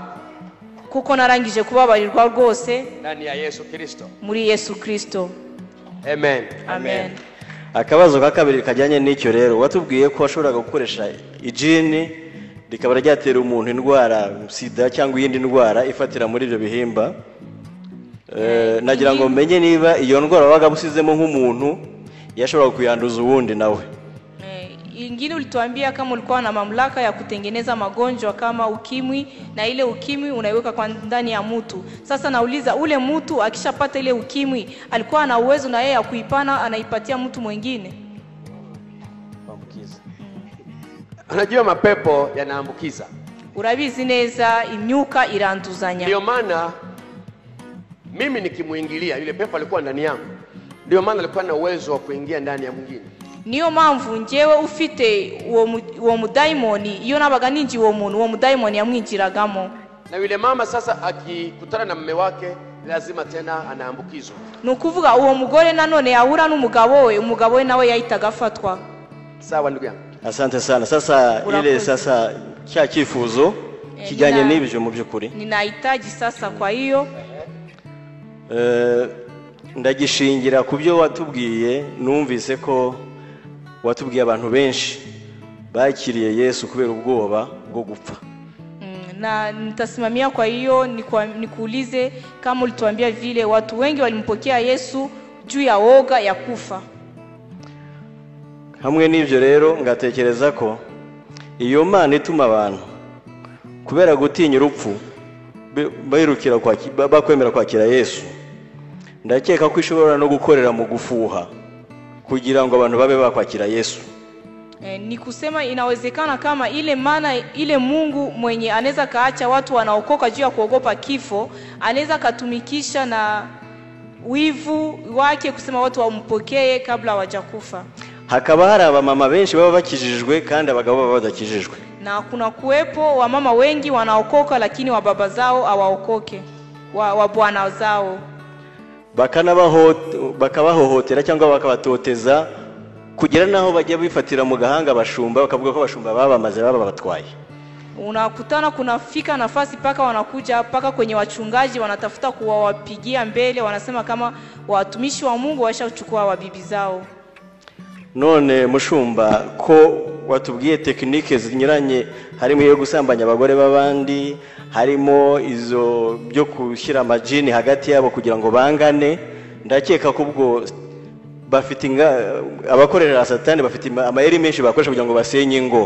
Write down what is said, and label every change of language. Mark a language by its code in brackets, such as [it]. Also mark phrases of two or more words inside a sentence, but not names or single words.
[rw] kuko narangije kubabarirwa rwose [sw] ndani ya Yesu Kristo, [rw] muri Yesu Kristo. Amen. Amen. Akabazo ka kabiri kajyanye n'icyo rero, watubwiye ko washoboraga gukoresha ijini rikaba ryatera umuntu indwara sida cyangwa iyindi ndwara ifatira muri ibyo bihimba. Nagira ngo menye niba iyo ndwara wabaga busizemo nk'umuntu yashobora kuyanduza uwundi nawe. [sw] Ingine ulituambia kama ulikuwa na mamlaka ya kutengeneza magonjwa kama ukimwi, na ile ukimwi unaiweka kwa ndani ya mtu. Sasa nauliza, ule mtu akishapata ile ukimwi alikuwa na uwezo na yeye ya kuipana, anaipatia mtu mwingine? Unajua mapepo yanaambukiza. [rw] Urabizi neza imyuka iranduzanya. [sw] Ndio maana mimi nikimuingilia yule pepo alikuwa ndani yangu, ndio maana alikuwa na uwezo wa kuingia ndani ya mwingine. [rw] Niyo mpamvu njewe ufite uwo mudaimoni, iyo nabaga ninji uwo muntu, uwo mudaimoni yamwinjiragamo. [sw] Na yule mama sasa akikutana na mume wake lazima tena anaambukizwa. [rw] Nukuvuga uwo mugore nanone yahura n'umugabo we, umugabo we nawe yahitaga afatwa. [sw] Sawa ndugu yangu. Asante sana. Sasa ile sasa [rw] cya kifuzo kijyanye n'ibyo mu by'ukuri [sw] ninahitaji sasa, kwa hiyo [rw] ndagishingira ku byo watubwiye. Numvise ko watubwiye abantu benshi bakiriye Yesu kubera ubwoba bwo gupfa. [sw] Na nitasimamia kwa hiyo nikuulize kama ulituambia vile watu wengi walimpokea Yesu juu ya woga ya kufa. [rw] Hamwe n'ibyo rero ngatekereza ko iyo Mana ituma abantu kubera gutinya urupfu bayirukira bakwemera kwakira Yesu, ndakeka ko ishobora no gukorera mu gufuha kugira ngo abantu babe bakwakira Yesu. [sw] Ni kusema inawezekana kama ile Mana, ile Mungu mwenye anaweza kaacha watu wanaokoka juu ya kuogopa kifo, anaweza katumikisha na wivu wake kusema watu wampokee kabla hawajakufa. [rw] Hakaba hari abamama benshi baba bakijijwe kandi abagabo baba badakijijwe. [sw] Na kuna kuwepo wa mama wengi wanaokoka lakini wa baba zao hawaokoke, wa bwana zao. [rw] Bakabahohotera cyangwa bakabatoteza kugira naho bajya bifatira mu gahanga bashumba, bakavuga ko bashumba babamaze babatwaye. [sw] Unakutana kunafika nafasi paka wanakuja paka kwenye wachungaji wanatafuta kuwapigia mbele, wanasema kama watumishi wa Mungu washachukua wabibi zao. [rw] None mushumba ko watubwiye tekinike zinyuranye, harimo yo gusambanya abagore babandi, harimo izo byo kushyira amajini hagati yabo kugira ngo bangane, ndakeka ko ubwo bafite abakorera Satani bafite amayeri menshi bakoresha kugira ngo basenye ingo.